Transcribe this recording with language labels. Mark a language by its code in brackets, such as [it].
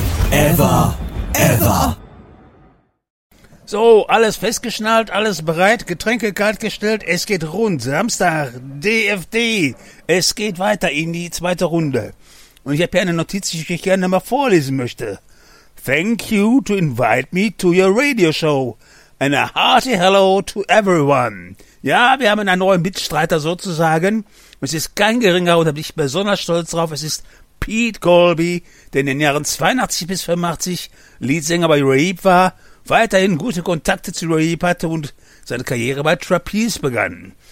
[en] Ever. Ever. [de] So, alles festgeschnallt, alles bereit, Getränke kaltgestellt, es geht rund. Samstag, DFD, es geht weiter in die zweite Runde. Und ich habe hier eine Notiz, die ich gerne mal vorlesen möchte. [en] Thank you to invite me to your radio show. And a hearty hello to everyone. [de] Ja, wir haben einen neuen Mitstreiter sozusagen. Es ist kein geringer, und da bin ich besonders stolz drauf, es ist Pete Colby, der in den Jahren 82 bis 85 Leadsänger bei Raheep war, weiterhin gute Kontakte zu Raheep hatte und seine Karriere bei Trapeze begann.